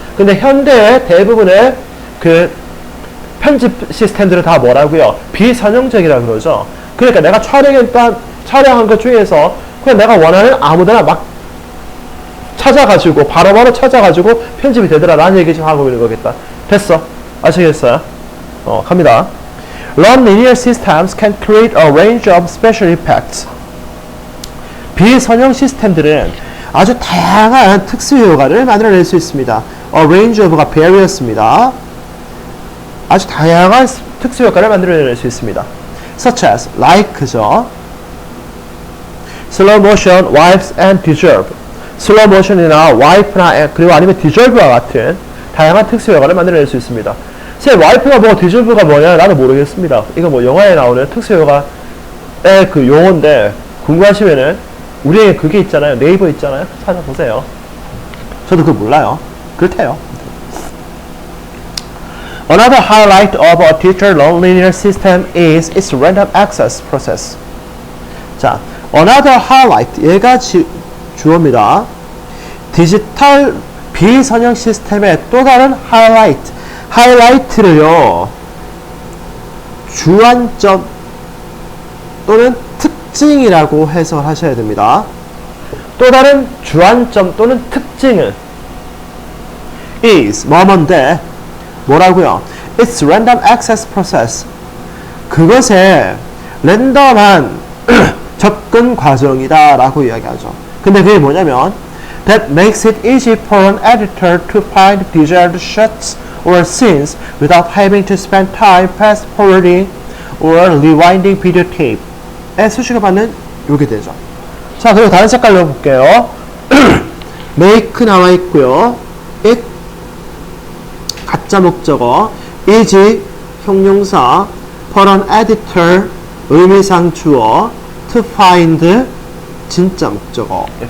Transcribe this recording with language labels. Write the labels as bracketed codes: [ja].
[ko] 근데 현대의 대부분의 그 편집 시스템들은 다 뭐라고요? 비선형적이라 그러죠. 그러니까 내가 촬영한 것 중에서 그냥 내가 원하는 아무데나 막 찾아가지고 바로바로 찾아가지고 편집이 되더라 라는 얘기 지금 하고 있는 거겠다. 됐어? 아시겠어요? 갑니다. [en] Non-linear systems can create a range of special effects. [ko] 비선형 시스템들은 아주 다양한 특수 효과를 만들어낼 수 있습니다. [en] A range of [ko] 가 various입니다. 아주 다양한 특수 효과를 만들어낼 수 있습니다. [en] Such as, like죠. Slow motion, wipes, and dissolve. [ko] 슬로우 모션이나 와이프나 그리고 아니면 디졸브와 같은 다양한 특수 효과를 만들어낼 수 있습니다. 와이프가 뭐 디졸브가 뭐냐 나도 모르겠습니다. 이거 뭐 영화에 나오는 특수 효과의 그 용어인데 궁금하시면은 우리에게 그게 있잖아요. 네이버 있잖아요. 찾아보세요. 저도 그거 몰라요. 그렇대요. [en] Another highlight of a teacher non-linear system is its random access process. [ko] 자, [en] another highlight [ko] 얘가 주어입니다. 디지털 비선형 시스템의 또 다른 하이라이트를요, 주안점 또는 특징이라고 해석하셔야 됩니다. 또 다른 주안점 또는 특징은 is 뭐뭐인데 뭐라고요? [en] It's random access process. [ko] 그것의 랜덤한 접근 과정이다 라고 이야기하죠. 근데 그게 뭐냐면 [en] that makes it easy for an editor to find desired shots or scenes without having to spend time fast forwarding or rewinding video tape. [ko] 에 수식어 받는 요게 되죠. 자, 그리고 다른 색깔로 볼게요. make 나와 있고요. it 가짜 목적어, is 형용사, [en] for an editor [ko] 의미상 주어, to find 진짜 목적어.